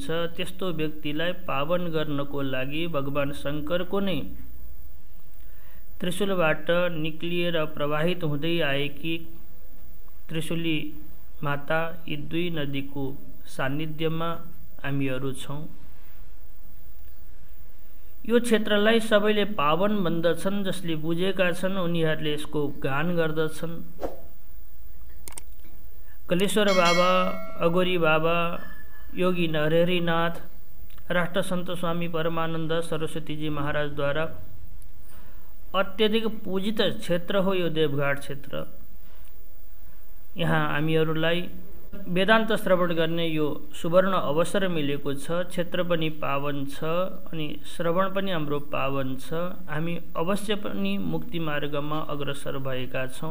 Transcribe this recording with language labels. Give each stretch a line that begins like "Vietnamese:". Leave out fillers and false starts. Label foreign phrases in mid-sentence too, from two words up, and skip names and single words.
Nepali: त्यस्तो व्यक्तिलाई पावन गर्नको लागि भगवान शंकरको नै त्रिशूलबाट निक्लिएर प्रवाहित हुँदै आएकी त्रिशूली माता यी दुई नदीको सान्निध्यमा हामीहरू छौं। यो क्षेत्रलाई सबैले पावन भन्दछन्। जसले बुझेका छन् उनीहरूले यसको गान गर्दछन्। कलेश्वर बाबा, अगोरी बाबा, योगी नरहरिनाथ, राष्ट्रसन्त स्वामी परमानन्द सरस्वतीजी महाराजद्वारा अत्यधिक पूजित क्षेत्र हो यो देवघाट क्षेत्र। यहाँ हामीहरूलाई वेदान्त श्रवण गर्ने यो सुवर्ण अवसर मिलेको छ। क्षेत्र पनि पावन छ अनि श्रवण पनि हाम्रो पावन छ। हामी अवश्य पनि मुक्ति मार्गमा अग्रसर भएका छौं।